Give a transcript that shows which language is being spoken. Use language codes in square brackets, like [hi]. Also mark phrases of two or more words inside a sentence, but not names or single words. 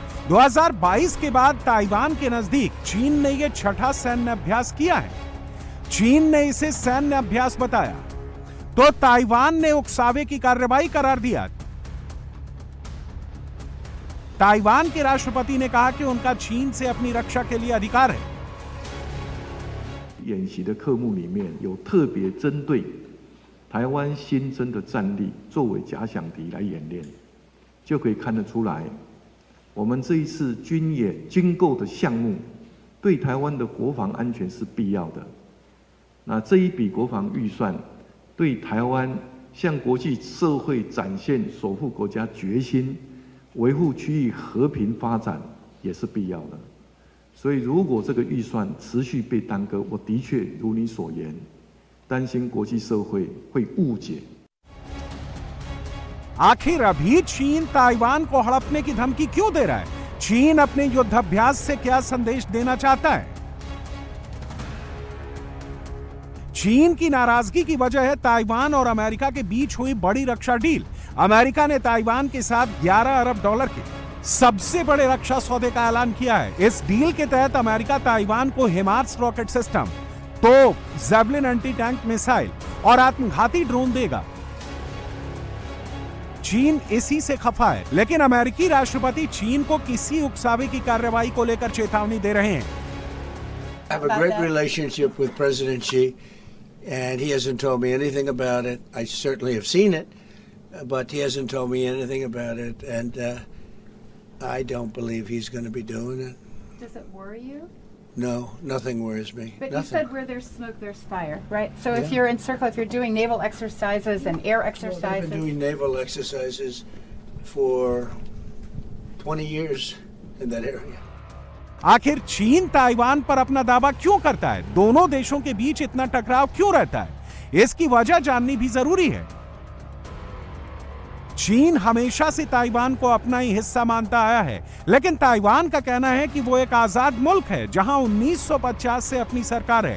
[hi] 2022 के बाद ताइवान के नजदीक चीन ने यह छठा सैन्य अभ्यास किया है। चीन ने इसे सैन्य अभ्यास बताया, तो ताइवान ने उकसावे की कार्रवाई करार दिया। ताइवान के राष्ट्रपति ने कहा कि उनका चीन से अपनी रक्षा के लिए अधिकार है। [zh] 演习的科目里面有特别针对台湾新增的战力作为假想敌来演练，就可以看得出来，我们这一次军演军购的项目对台湾的国防安全是必要的。那这一笔国防预算对台湾向国际社会展现守护国家决心、维护区域和平发展也是必要的。所以，如果这个预算持续被耽搁，我的确如你所言，担心国际社会会误解。 [hi] आखिर अभी चीन ताइवान को हड़पने की धमकी क्यों दे रहा है? चीन अपने युद्धाभ्यास से क्या संदेश देना चाहता है? चीन की नाराजगी की वजह है ताइवान और अमेरिका के बीच हुई बड़ी रक्षा डील। अमेरिका ने ताइवान के साथ 11 अरब डॉलर के सबसे बड़े रक्षा सौदे का ऐलान किया है। इस डील के तहत अमेरिका ताइवान को हिमार्स रॉकेट सिस्टम, तोप, ज़ेवलिन एंटी टैंक मिसाइल और आत्मघाती ड्रोन देगा। चीन इसी से खफा है, लेकिन अमेरिकी राष्ट्रपति चीन को किसी उकसावे की कार्रवाई को लेकर चेतावनी दे रहे हैं। [en] I have a great relationship with President Xi, and he hasn't told me anything about it. I certainly have seen it, but he hasn't told me anything about it, and I don't believe he's going to be doing it. Does it worry you? No, nothing worries me. But nothing. you said where there's smoke, there's fire, right? So if Yeah. you're in circle, if you're doing naval exercises and air Well, exercises, I've been doing naval exercises for 20 years in that area. [hi] आखिर चीन ताइवान पर अपना दावा क्यों करता है? दोनों देशों के बीच इतना टकराव क्यों रहता है? इसकी वजह जाननी भी जरूरी है। चीन हमेशा से ताइवान को अपना ही हिस्सा मानता आया है, लेकिन ताइवान का कहना है कि वो एक आजाद मुल्क है जहां 1950 से अपनी सरकार है।